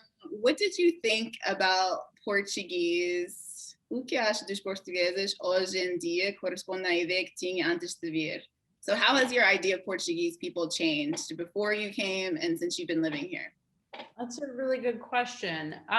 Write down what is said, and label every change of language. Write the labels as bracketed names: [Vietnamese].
[English] What did you think about Portuguese? [Portuguese] O que acha dos portugueses hoje em dia corresponde à ideia que tinha antes de vir? [English] So how has your idea of Portuguese people changed before you came and since you've been living here? That's a really good question.